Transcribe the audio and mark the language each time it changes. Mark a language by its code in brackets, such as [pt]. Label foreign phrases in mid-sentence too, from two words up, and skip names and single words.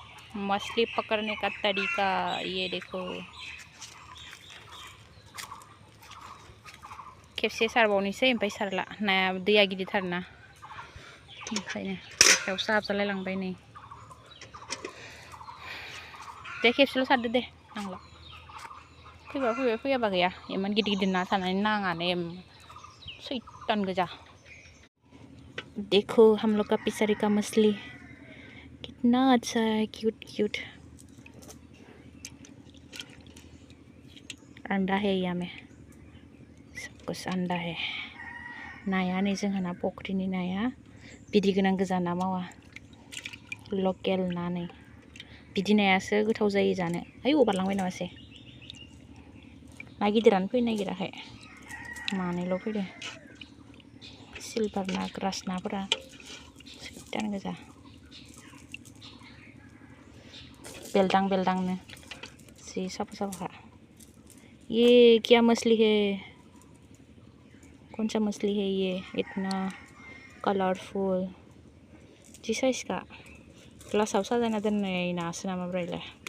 [hi] मछली पकड़ने का तरीका ये देखो। [brx] खेबसे सारबावनोसै ओमफ्राय सारला नाया दैया गिदिरथारना ओंखायनो आखायावसो हाबजालायलांबाय नै। दे खेबसेल' सारदो दे नांला। फैबा फैबाय फैयाबा गैया। इमान गिदिर गिदिर ना थानानै नाङानो सैतान गोजा। [hi] देखो हम लोग का पिसरी का मछली कितना अच्छा है, क्यूट क्यूट। अंडा है यहाँ में, सब कुछ अंडा है। [brx] नाया नै जोंहाना फख्रिनि नाया बिदै गोनां गोजा ना मावा लकेल ना नै। बिदि नायासो गोथाव जायो जानो। ओइ बारलांबाय नामासै ना गिदिरानो फैनो नागिराखै, मानैल' फैदो। सिलभार ना ग्रास नाफोरा सैतान गोजा बेलदां बेलदांनो जि साफा साफा। [hi] ये क्या मछली है, कौन सा मछली है ये इतना कलरफुल जी साइज का। [brx] ग्लासाव साजायना दोननाय नासो नामा ब्रायलाय।